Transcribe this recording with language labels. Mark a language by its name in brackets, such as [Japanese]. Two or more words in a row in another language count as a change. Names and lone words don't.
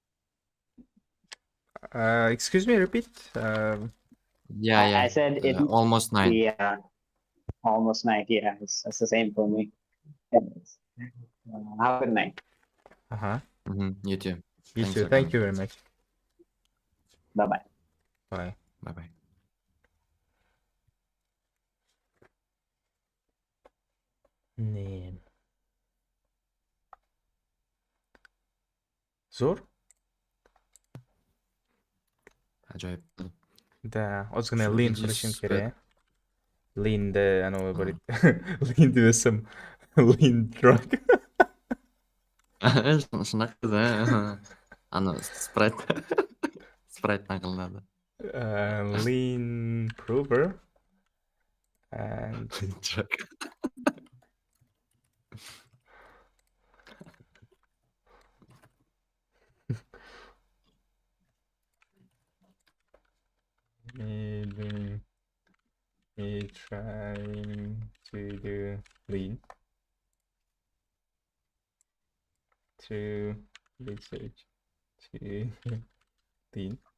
[English] Excuse me, repeat. Yeah, I said it. almost 9. Yeah, almost night. Yeah, it's the same for me. Yes. Have a good night. Uh-huh. You too. You Thanks too. for Thank coming. you very much. Bye bye. Bye. Bye bye. [Uzbek] Ne. Zo'r. Ajoyib. Da, ozgina Shu lean Indus qilishim bit- kerak. Lean'da anavi bir lean desam [English] lean drug. [Uzbek] Shunaqada. Ana Sprite. Sprite'dan qilinadi. [English] Lean prover and Drug. me trying to do lean to research to lean.